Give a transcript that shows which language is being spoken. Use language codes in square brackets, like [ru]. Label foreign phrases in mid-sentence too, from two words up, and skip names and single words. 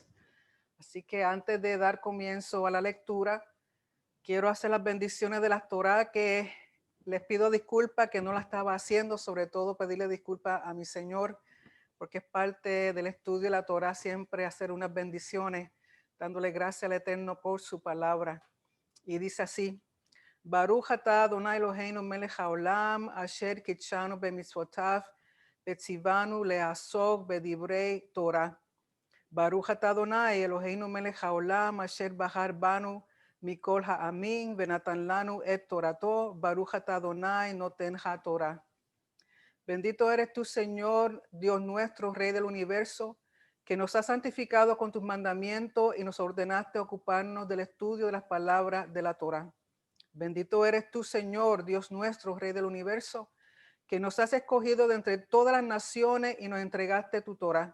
[es] Así que antes de dar comienzo a la lectura, quiero hacer las bendiciones de la Torá, que les pido disculpas que no la estaba haciendo, sobre todo pedirle disculpas a mi Señor, porque es parte del estudio de la Torá siempre hacer unas bendiciones, dándole gracias al Eterno por su palabra. Y dice así: [he] ברוך אתה אדוני אלוהינו מלך העולם, אשר קדשנו במצוותיו, וציוונו לעסוק בדברי תורה. ברוך אתה אדוני אלוהינו מלך העולם, אשר בחר בנו מכל העמים, ונתן לנו את תורתו. ברוך אתה אדוני נותן התורה. [es] Bendito eres tú, Señor, Dios nuestro, Rey del universo, que nos has santificado con tus mandamientos y nos ordenaste ocuparnos del estudio de las palabras de la Torah. Bendito eres tú, Señor, Dios nuestro, Rey del universo, que nos has escogido de entre todas las naciones y nos entregaste tu Torah.